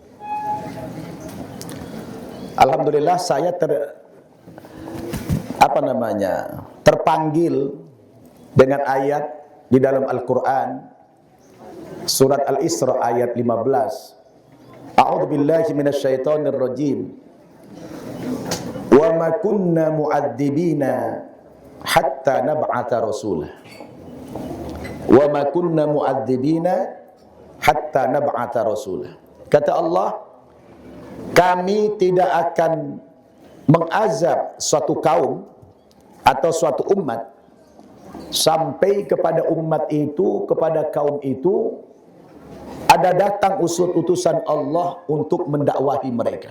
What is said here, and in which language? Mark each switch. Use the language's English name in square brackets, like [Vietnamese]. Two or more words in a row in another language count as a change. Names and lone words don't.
[Indonesian] Alhamdulillah saya terpanggil dengan ayat di dalam Al-Quran, surat Al-Isra ayat 15. [Arabic] أعوذ بالله من الشيطان الرجيم. وما كنا معذبين حتى نبعث رسولا. وما كنا معذبين حتى نبعث رسولا. [Indonesian] Kata Allah, kami tidak akan mengazab suatu kaum atau suatu umat sampai kepada umat itu, kepada kaum itu ada datang utusan Allah untuk mendakwahi mereka.